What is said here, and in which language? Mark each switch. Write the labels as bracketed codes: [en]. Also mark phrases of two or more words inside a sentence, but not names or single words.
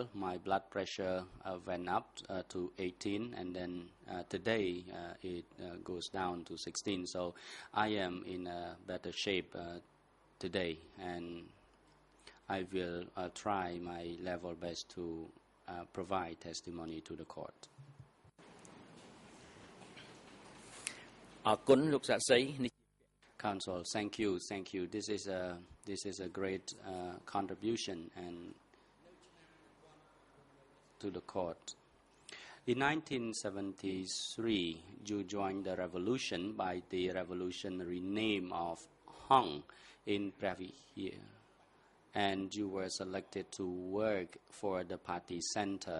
[en] My blood pressure went up to 18, and then today it goes down to 16. So I am in a better shape today, and I will try my level best to provide testimony to the court. [km] អរគុណលោកសាក្សី [en] Counsel, thank you. This is a great contribution and to the court. In 1973, you joined the revolution by the revolutionary name of Hong in Pravia, and you were selected to work for the party center.